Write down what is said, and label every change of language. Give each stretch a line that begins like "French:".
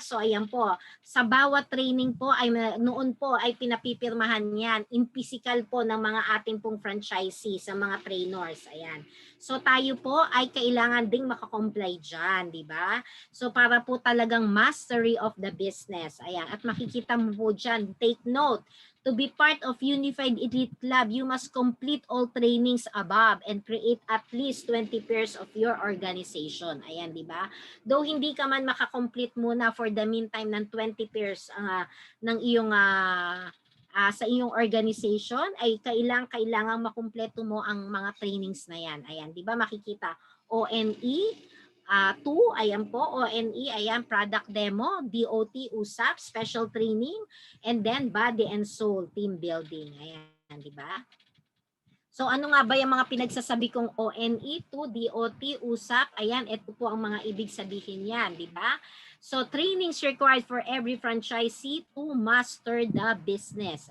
Filipino: So ayan po, sa bawat training po ay noon po ay pinapipirmahan yan in physical po ng mga ating pong franchisee sa mga trainers. Ayan. So tayo po ay kailangan ding makakomply dyan, di ba?
English: So para po talagang mastery of the business. Ayan, at makikita mo po dyan, take note, to be part of Unified Elite Club, you must complete all trainings above and create at least 20 pairs of your organization.
Filipino: Ayan, di ba? Though hindi ka man makakomplete muna for the meantime ng 20 pairs ng iyong sa iyong organization, ay kailangan makumpleto mo ang mga trainings na yan. Ayan, di ba makikita?
English: ONE, 2, ayan po, ONE, ayan, product demo, DOT, USAP, special training, and then body and soul, team building.
Filipino: Ayan, di ba? So ano nga ba yung mga pinagsasabi kong ONE, 2, DOT, USAP? Ayan, ito po ang mga ibig sabihin yan, di ba?
English: So trainings required for every franchisee to master the business.